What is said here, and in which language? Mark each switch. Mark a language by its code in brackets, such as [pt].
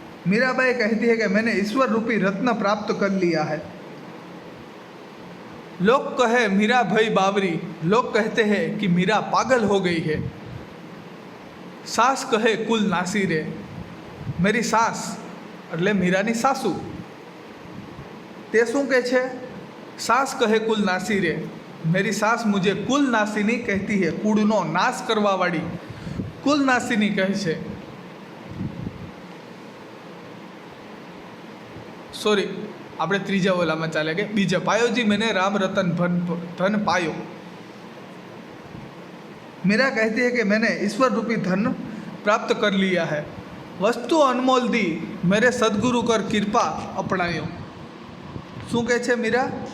[hi] मीराबाई कहती है कि मैंने ईश्वर रूपी रत्न प्राप्त कर लिया है. लोग कहे मीरा भाई बावरी, लोग कहते हैं कि मीरा पागल हो गई है. सास कहे कुल नासी रे. मेरी सास [gu] એટલે મીરાની સાસુ તે શું કહે છે? સાસ કહે કુલ નાસી રે. [hi] मेरी सास मुझे कुल नासिनी कहती है. [gu] कूड़नो नाश करवा वाली [hi] कुल नासिनी કહે છે. [gu] सॉरी, આપણે ત્રીજા ઓલામાં ચાલે કે બીજા. [hi] पायोजी मैंने राम रतन धन पायो. मीरा कहती है कि मैंने ईश्वर रूपी धन प्राप्त कर लिया है. वस्तु अनमोल दी मेरे सदगुरु कर कृपा अपनायो. [gu] શું કહે છે મીરા?